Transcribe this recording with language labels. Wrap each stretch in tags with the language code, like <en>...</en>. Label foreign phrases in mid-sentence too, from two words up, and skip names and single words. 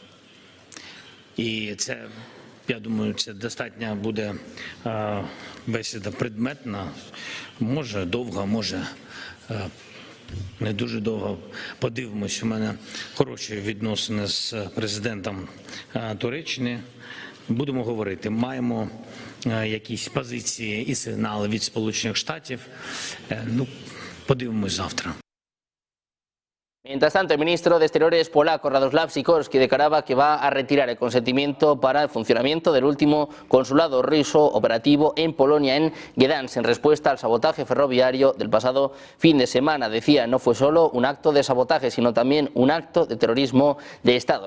<uk>І це, я думаю, це достатньо буде бесіда предметна, може довга, може не дуже довго. Подивимось, у мене хороші відносини з президентом Туреччини. Будемо говорити, маємо якісь позиції і сигнали від Сполучених Штатів. Подивимось завтра.</uk> <es>Mientras tanto, el ministro de Exteriores polaco Radoslav Sikorski declaraba que va a retirar el consentimiento para el funcionamiento del último consulado ruso operativo en Polonia, en Gdansk, en respuesta al sabotaje ferroviario del pasado fin de semana. Decía, no fue solo un acto de sabotaje, sino también un acto de terrorismo de Estado.</es>